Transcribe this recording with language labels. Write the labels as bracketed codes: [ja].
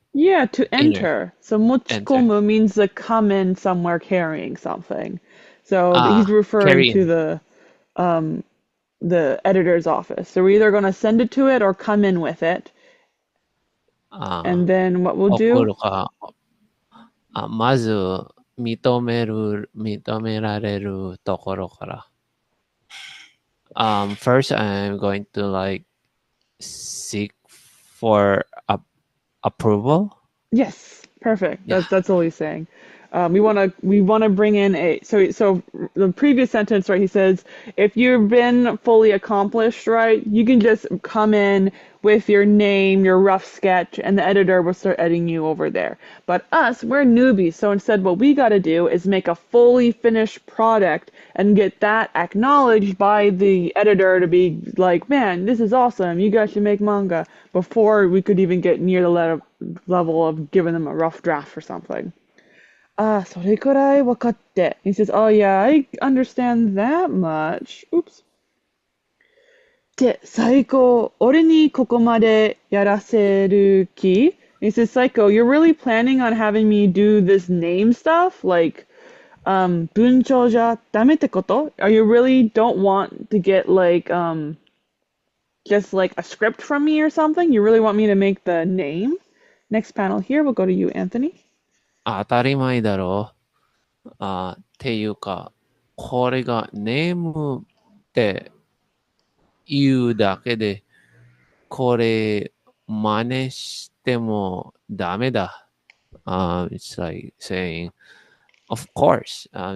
[en] Yeah, to Inner enter. So enter. mochikomu means to come in somewhere carrying something. So he's referring Carry to in. um the editor's office. So we're either going to send it to it or come in with it. And あ then what we'll [ja] 送るか。まず、認められるところから。 [en] First, I'm going to like seek for approval. Yes, perfect. Yeah. That's all he's saying. We wanna bring in a so the previous sentence, right? He says if you've been fully accomplished, right, you can just come in with your name, your rough sketch, and the editor will start editing you over there. But us, we're newbies, so instead, what we got to do is make a fully finished product and get that acknowledged by the editor to be like, man, this is awesome. You guys should make manga before we could even get near the level of giving them a rough draft or something. Ah, [ja] それくらいわかって. [en] He says, oh yeah, I understand that much. Oops. [ja] で、最高。俺にここまでやらせる気? [en] He says, Psycho, you're really planning on having me do this name stuff? Like, [ja] 文章じゃダメってこと? [en] Are you really don't want to get like, just like a script from me or something? You really want me to make the name? Next panel here, we'll go to you, Anthony. [ja] 当たり前だろう。っていうか、これがネームって言うだけで、これ真似してもダメだ。 [en] It's like saying, of course.